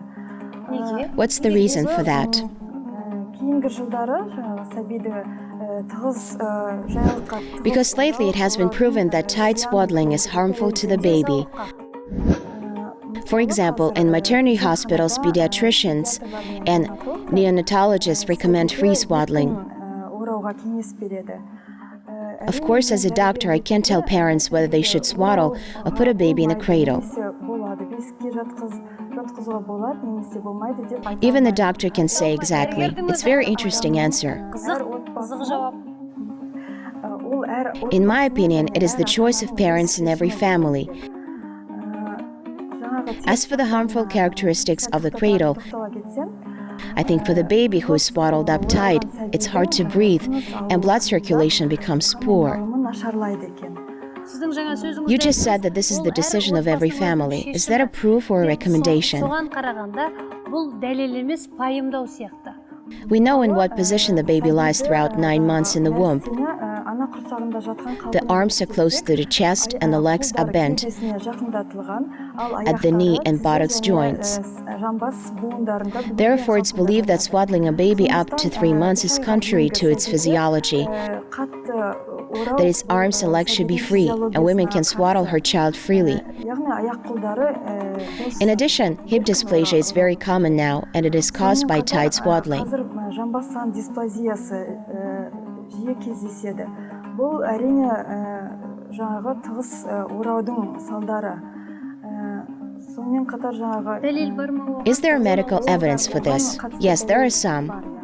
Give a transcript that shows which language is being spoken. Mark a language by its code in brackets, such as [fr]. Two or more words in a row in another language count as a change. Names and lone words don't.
[kk] неге? [en] What's the reason for that? [kk] Кейінгі жылдары сәбиді тығыз жаялыққа [en] Because lately it has been proven that tight swaddling is harmful to the baby. For example, in maternity hospitals, pediatricians and neonatologists recommend free swaddling. [kk] орауға кеңес береді. [en] Of course, as a doctor, I can't tell parents whether they should swaddle or put a baby in a cradle. [kk] Немесе болады, бесікке жатқызуға болады, немесе болмайды деп айта [en] Even the [kk] алмаймын. [en] doctor can say exactly. It's a very interesting answer. [kk] Қызық жауап. Ол әр [en] In my opinion, it is the choice of parents in every family. As for the harmful characteristics of the cradle, [kk] тоқтала кетсем, [en] I think for the baby who is swaddled up tight, it's hard to breathe and blood circulation becomes poor. [kk] алымы нашарлайды екен. Сіздің жаңа сөзіңізде [en] You just said that this is the decision of every family. Is that a proof or a recommendation? [kk] Соған қарағанда бұл дәлел емес, пайымдау сияқты. [en] We know in what position the baby lies throughout 9 months in the womb. [kk] Сені ана құрсағында жатқан [en] The arms are close to the chest and the legs are bent [kk] кеудесіне жақындатылған, ал [en] at the knee [kk] аяқтары [en] and buttocks [kk] тізе және, [en] joints. [kk] жамбас буындарында бүлінген [en] Therefore, it's believed that swaddling a baby up to 3 months is contrary to its physiology. [kk] қатты орау [en] That its arms and legs should be free, and women can swaddle her child freely. [kk] яғни аяқ қолдары бос. [en] In addition, hip dysplasia is very common now, and it is caused by tight swaddling. [kk] Қазір жамбастан дисплазиясы жиі кездеседі. Бұл әрине жаңағы тығыз ораудың салдары. Сонымен қатар жаңағы Дәлел бар ма? [en] Is there medical evidence for this? Yes, there are some.